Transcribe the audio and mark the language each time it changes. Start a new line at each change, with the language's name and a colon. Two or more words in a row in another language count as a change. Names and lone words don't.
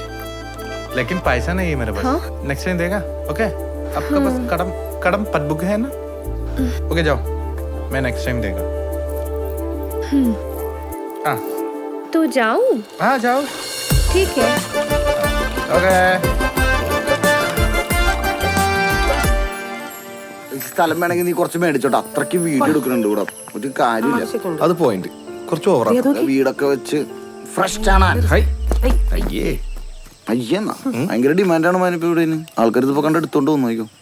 Hindi: लेकिन पैसा नहीं है मेरे पास। हाँ?
English: next time
Hindi: देगा? ओके। आपका पास कड़म पदबुक है ना? ओके जाओ, मैं
English: next time
Hindi: देगा। हाँ। तो जाऊं? हाँ जाओ। ठीक है। ओके।
Malayalam: സ്ഥലം വേണമെങ്കിൽ നീ കുറച്ച് മേടിച്ചോട്ടെ. അത്രയ്ക്ക് വീഡിയോ എടുക്കുന്നുണ്ട് ഇവിടെ. ഒരു കാര്യമില്ല. അത് പോയിന്റ് കുറച്ച് ഓവറാ. വീടൊക്കെ വെച്ച് ഫ്രഷ് ആണ്. അയ്യേ അയ്യെന്നാ ഭയങ്കര ഡിമാൻഡാണ് മാനിപ്പോ ഇവിടെ. ആൾക്കാർ ഇതിപ്പോ കണ്ട് എടുത്തോണ്ട് വന്നോക്കോ.